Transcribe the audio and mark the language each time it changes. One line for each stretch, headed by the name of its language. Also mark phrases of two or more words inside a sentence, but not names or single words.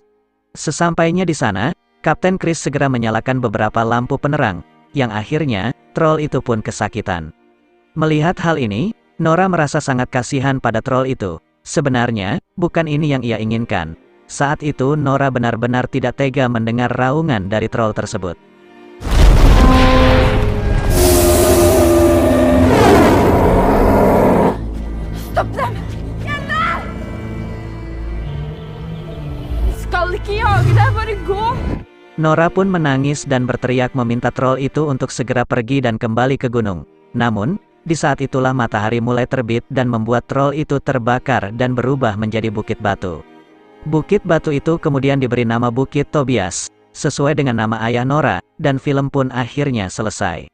Indonesian: Sesampainya di sana, Kapten Chris segera menyalakan beberapa lampu penerang, yang akhirnya, troll itu pun kesakitan. Melihat hal ini, Nora merasa sangat kasihan pada troll itu. Sebenarnya, bukan ini yang ia inginkan. Saat itu Nora benar-benar tidak tega mendengar raungan dari troll tersebut.
Norwegian: Stopp dem! Jente! Skal ikke jage deg, bare gå!
Indonesian: Nora pun menangis dan berteriak meminta troll itu untuk segera pergi dan kembali ke gunung. Namun, di saat itulah matahari mulai terbit dan membuat troll itu terbakar dan berubah menjadi bukit batu. Bukit batu itu kemudian diberi nama Bukit Tobias, sesuai dengan nama ayah Nora, dan film pun akhirnya selesai.